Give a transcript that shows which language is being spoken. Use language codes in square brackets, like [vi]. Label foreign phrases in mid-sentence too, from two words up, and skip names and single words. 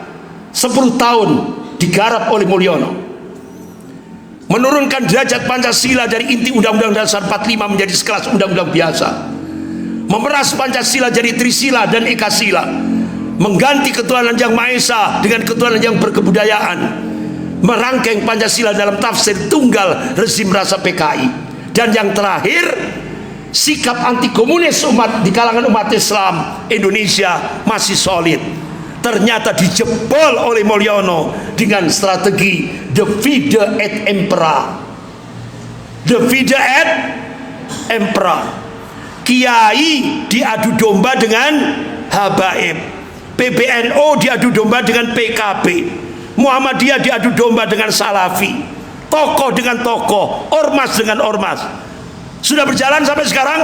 [id] 10 tahun digarap oleh Mulyono, menurunkan derajat Pancasila dari inti Undang-Undang Dasar 45 menjadi sekelas undang-undang biasa, memeras Pancasila jadi Trisila dan Ekasila, mengganti ketuhanan yang Maha Esa dengan ketuhanan yang berkebudayaan, merangkai Pancasila dalam tafsir tunggal rezim rasa PKI, dan yang terakhir sikap anti komunis di kalangan umat Islam Indonesia masih solid. Ternyata dijebol oleh Mulyono dengan strategi [la] divide et impera. Divide et impera. [id] Kiai diadu domba dengan habaib, PBNU diadu domba dengan PKB, Muhammadiyah diadu domba dengan Salafi, tokoh dengan tokoh, ormas dengan ormas. Sudah berjalan sampai sekarang?